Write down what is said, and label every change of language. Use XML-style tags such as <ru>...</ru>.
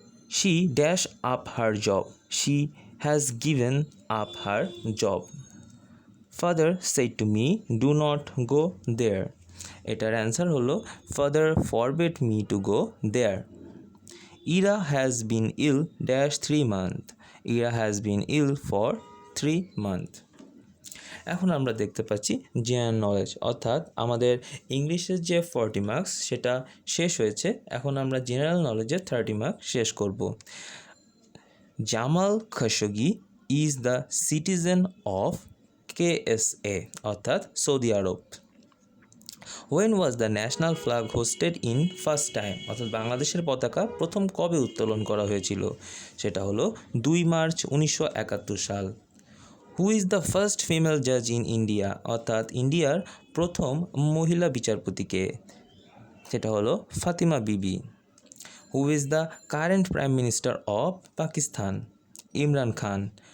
<en>She dash up her job, she has given up her job. Father said to me do not go there.</en> <bn>এটার answer হলো</bn> <en>Father forbid me to go there. Ira has been ill dash 3 months. Ira has been ill for 3 months.</en> <bn>এখন আমরা দেখতে পাচ্ছি general knowledge, অর্থাৎ আমাদের ইংলিশের যে 40 মার্কস সেটা শেষ হয়েছে। এখন আমরা জেনারেল নলেজের 30 মার্কস শেষ করব।</bn> <en>Jamal Khashoggi is the citizen of KSA</en> <bn>অর্থাৎ Saudi Arab.</bn> <en>When was the national flag hosted in first time</en> <bn>অর্থাৎ বাংলাদেশের পতাকা প্রথম কবে উত্তোলন করা হয়েছিল? সেটা হলো 2 মার্চ 1971 সাল।</bn> <en>who is the first female Jaaz in India</en> <bn>অর্থাৎ ইন্ডিয়ার প্রথম মহিলা বিচারপতিকে? সেটা হলো</bn> <en>Fatima Bibi. Who is the current prime minister of Pakistan? Imran Khan.</en>